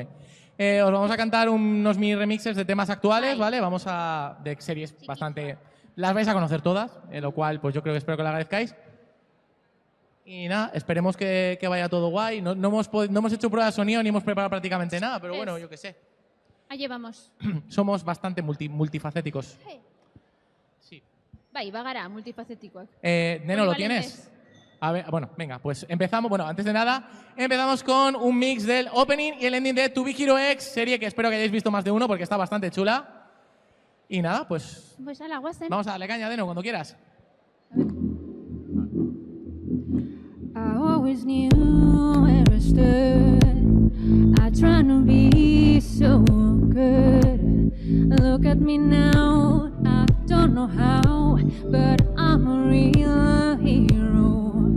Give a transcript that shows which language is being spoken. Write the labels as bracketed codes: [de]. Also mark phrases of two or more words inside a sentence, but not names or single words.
[es] Os vamos a cantar unos mini remixes de temas actuales, ¿vale? Vamos a... de series bastante... Las vais a conocer todas, lo cual pues yo creo que espero que lo agradezcáis. Y nada, esperemos que vaya todo guay. No hemos hecho prueba de sonido ni hemos preparado prácticamente nada, pero bueno, yo qué sé. Allí vamos. Somos bastante multifacéticos. [eu] Bai, bagara, multifacetikoak. [es] Neno, ¿lo tienes? A ver, bueno, venga, pues empezamos. Bueno, antes de nada, empezamos con un mix del opening y el ending de To Be Hero X, serie que espero que hayáis visto más de uno porque está bastante chula. Y nada, pues Pues ala, guazen. vamos a darle caña, Deno, cuando quieras. [en] I always knew where I stood. I try to be so good. Look at me now, I don't know how, but I'm a real hero.